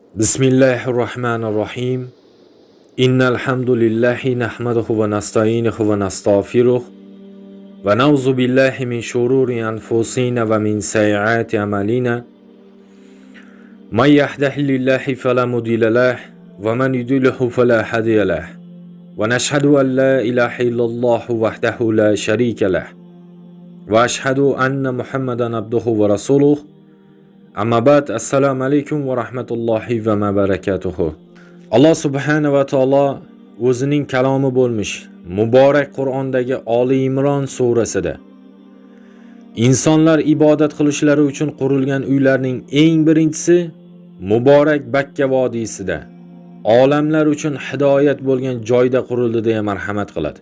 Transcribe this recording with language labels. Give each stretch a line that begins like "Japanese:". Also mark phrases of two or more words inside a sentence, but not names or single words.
Arabic: بسم الله الرحمن الرحيم. إن الحمد لله نحمده ونستعينه ونستغفره ونعوذ بالله من شرور أنفسنا ومن سيئات أعمالنا. من يهده الله فلا مضل له ومن يضلل فلا هادي له. ونشهد أن لا إله إلا الله وحده لا شريك له. وأشهد أن محمدا عبده ورسوله. أما بعد, السلام عليكم ورحمة الله وبركاته.
Uzbek: Alloh
Arabic: سبحانه وتعالى
Uzbek: o'zining kalomi bo'lmish muborak Qur'ondagi Oli Imron surasida insonlar ibodat qilishlari uchun qurilgan uylarning eng birinchisi muborak Bakka vodiysida olamlar uchun hidoyat bo'lgan joyda qurildi deya marhamat qiladi.